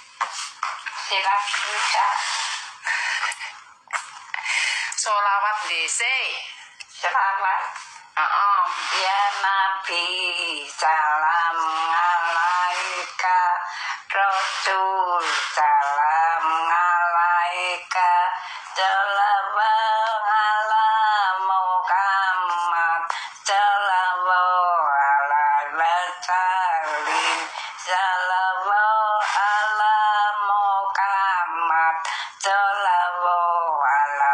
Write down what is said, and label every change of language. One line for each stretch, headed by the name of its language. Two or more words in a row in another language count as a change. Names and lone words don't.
Indonesian: silakan
Javanese: Solawat dhisik.
Indonesian: selamat
Javanese: Heeh.
Arabic: يا نبي سلام عليك رسول سلام عليك سلام على محمد سلام salim صلى الله على محمد صلى الله على